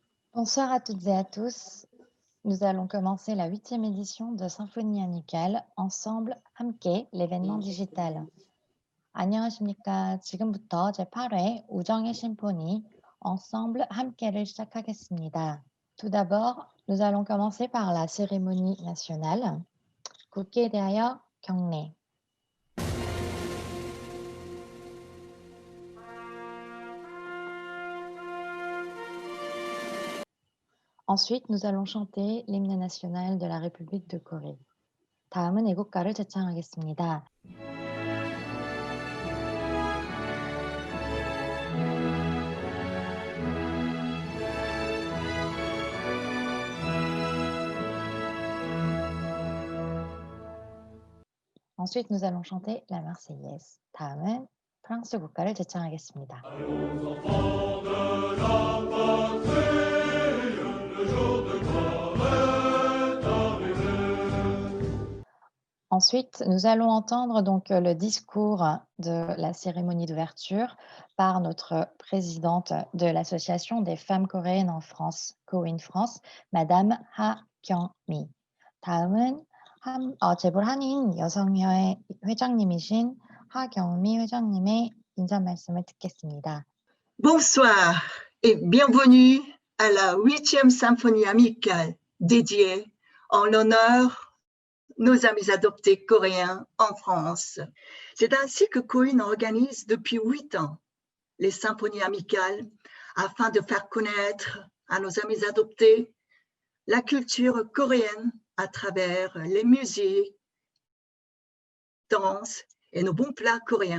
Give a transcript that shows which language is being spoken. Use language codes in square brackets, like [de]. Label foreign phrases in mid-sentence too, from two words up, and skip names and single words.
[fr] Bonsoir à toutes et à tous. Nous allons commencer la 8e édition de Symphonie amicale Ensemble 함께 l'événement digital. [ko] 안녕하십니까. 지금부터 제8회 우정의 심포니 Ensemble 함께를 시작하겠습니다. [fr] Tout d'abord, nous allons commencer par la cérémonie nationale. [ko] 국기에 대하여 경례. [fr] Ensuite, nous allons chanter l'hymne national de la République de Corée. [ko] 다음은 애국가를 제창하겠습니다. [fr] Ensuite, nous allons chanter la Marseillaise. [ko] 다음은 프랑스 국가를 제창하겠습니다. [fr] Ensuite, nous allons entendre donc le discours de la cérémonie d'ouverture par notre présidente de l'Association des femmes coréennes en France, Korean France, Madame Ha Kyung-mi. [ko] 다음은 재벌 한인 여성회 회장님이신 하경미 회장님의 인사 말씀을 듣겠습니다. [fr] Bonsoir et bienvenue à la 8e symphonie amicale dédiée en l'honneur nos amis adoptés coréens en France. C'est ainsi que Corinne organise depuis 8 ans les symphonies amicales afin de faire connaître à nos amis adoptés la culture coréenne à travers les musiques, danses et nos bons plats coréens.